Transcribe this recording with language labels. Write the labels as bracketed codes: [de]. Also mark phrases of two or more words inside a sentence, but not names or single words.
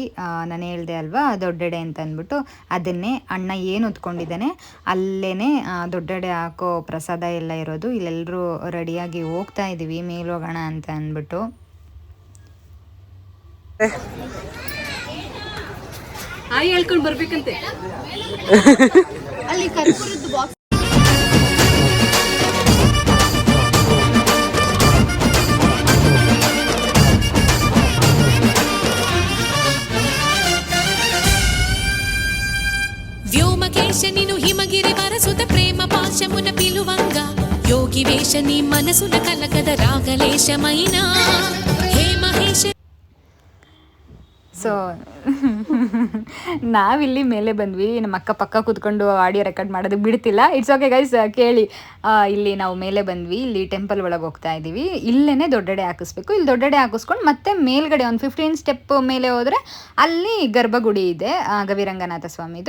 [kn] ನಾನು ಹೇಳಿದೆ ಅಲ್ವಾ ದೊಡ್ಡೆಡೆ ಅಂತ ಅಂದ್ಬಿಟ್ಟು, ಅದನ್ನೇ ಅಣ್ಣ ಏನು ಹೊತ್ಕೊಂಡಿದ್ದಾನೆ ಅಲ್ಲೇ ದೊಡ್ಡೆಡೆ ಹಾಕೋ ಪ್ರಸಾದ ಎಲ್ಲ ಇರೋದು. ಇಲ್ಲೆಲ್ಲರೂ ರೆಡಿಯಾಗಿ ಹೋಗ್ತಾ ಇದ್ದೀವಿ ಮೇಲೆ ಹೋಗೋಣ ಅಂತ ಅಂದ್ಬಿಟ್ಟು. ಹೇಳ್ಕೊಂಡು ಬರ್ಬೇಕಂತೆ ಅಲ್ಲಿ ಕರ್ಪೂರದ್ದು ಬಾಕ್ಸ್. [te] వ్యోమకేశ నిను హిమగిరి వరసుత ప్రేమ పాశమున పిలువంగా యోగి వేష నీ మనసున కలకద రాగలేశమైనా హే మహేశ. [kn] ಸೊ ನಾವಿಲ್ಲಿ ಮೇಲೆ ಬಂದ್ವಿ. ನಮ್ಮ ಅಕ್ಕ ಪಕ್ಕ ಕೂತ್ಕೊಂಡು ಆಡಿಯೋ ರೆಕಾರ್ಡ್ ಮಾಡೋದಕ್ಕೆ ಬಿಡ್ತಿಲ್ಲ. [en] it's okay guys, [kn] ಕೇಳಿ. ಇಲ್ಲಿ ನಾವು ಮೇಲೆ ಬಂದ್ವಿ. ಇಲ್ಲಿ ಟೆಂಪಲ್ ಒಳಗೆ ಹೋಗ್ತಾ ಇದ್ದೀವಿ. ಇಲ್ಲೇ ದೊಡ್ಡೆಡೆ ಹಾಕಿಸ್ಬೇಕು. ಇಲ್ಲಿ ದೊಡ್ಡೆಡೆ ಹಾಕಿಸ್ಕೊಂಡು ಮತ್ತೆ ಮೇಲ್ಗಡೆ ಒಂದು 15 ಸ್ಟೆಪ್ ಮೇಲೆ ಹೋದರೆ ಅಲ್ಲಿ ಗರ್ಭಗುಡಿ ಇದೆ, ಗವಿರಂಗನಾಥ ಸ್ವಾಮಿದು.